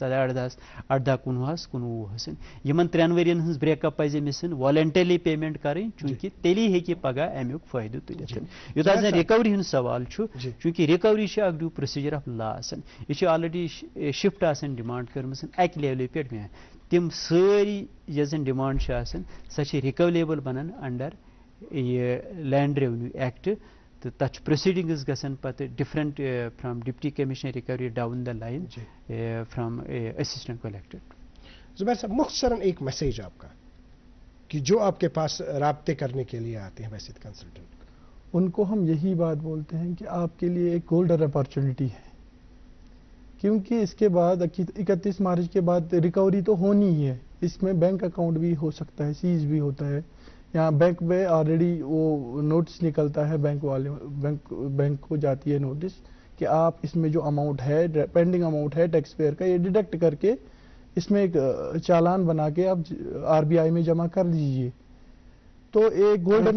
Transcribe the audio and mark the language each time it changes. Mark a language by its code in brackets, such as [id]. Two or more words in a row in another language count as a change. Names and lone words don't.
[ks] 18 19 یِمن 3 ؤرین ہٕنٛز [en] break up [ks] پزِ أمِس [en] voluntarily payment [ks] کرٕنۍ چونکہ تیٚلی ہیٚکہِ پگاہ امیُک فٲیدٕ تُلِتھ یوتاہ زن رِکوری ہُنٛد سوال چھُ چونکہ رِکوری چھِ اکھ [en] due procedure of law [ks] آسان یہِ چھِ [en] already shift [ks] آسان ڈِمانڈ کٔرمٕژ اکہِ لیولہِ پٮ۪ٹھ تِم سٲری یۄس زن ڈِمانڈ چھِ آسان سۄ چھِ رِکولیبل بنان انڈر یہ [en] land revenue act [ks] تو تتھ پروسیڈنگز گژھان پتہ [en] different from deputy commissioner recovery down the line from assistant collector [ur] زبیر صاحب مختصراً ایک میسیج آپ کا کہ جو آپ کے پاس رابطے کرنے کے لیے آتے ہیں ویسے کنسلٹنٹ ان کو ہم یہی بات بولتے ہیں کہ آپ کے لیے ایک [en] golden opportunity [ur] ہے کیونکہ اس کے بعد 31 مارچ کے بعد ریکوری تو ہونی ہی ہے اس میں [en] bank account [ur] بھی ہو سکتا ہے سیز بھی ہوتا ہے یہاں بینک میں آلریڈی وہ نوٹس نکلتا ہے بینک والے بینک کو جاتی ہے نوٹس کہ آپ اس میں جو اماؤنٹ ہے [en] pending amount [ur] ہے [en] tax payer [ur] کا یہ ڈیڈکٹ کر کے اس میں ایک چالان بنا کے آپ RBI میں جمع کر دیجئے تو ایک گولڈن